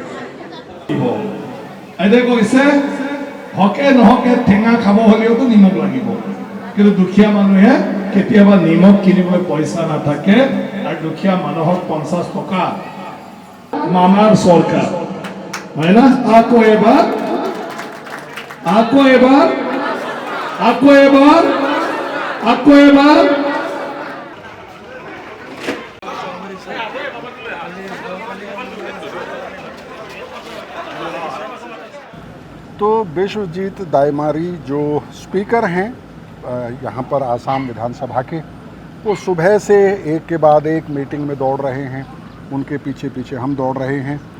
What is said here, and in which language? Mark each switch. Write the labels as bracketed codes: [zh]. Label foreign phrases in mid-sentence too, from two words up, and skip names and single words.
[as] এতিয়া কৈছে হকে নহকে ঠেঙা খাব হ'লেওতো নিমখ লাগিব, কিন্তু দুখীয়া মানুহে কেতিয়াবা নিমখ কিনিবলৈ পইচা নাথাকে আৰু দুখীয়া মানুহক 50 টকা মামাৰ চৰকাৰ, হয় না? আকৌ এবাৰ আকৌ এবাৰ আকৌ এবাৰ আকৌ এবাৰ [hi] तो विश्वजीत दाइमारी जो स्पीकर हैं यहाँ पर आसाम विधानसभा के, वो सुबह से एक के बाद एक मीटिंग में दौड़ रहे हैं, उनके पीछे पीछे हम दौड़ रहे हैं।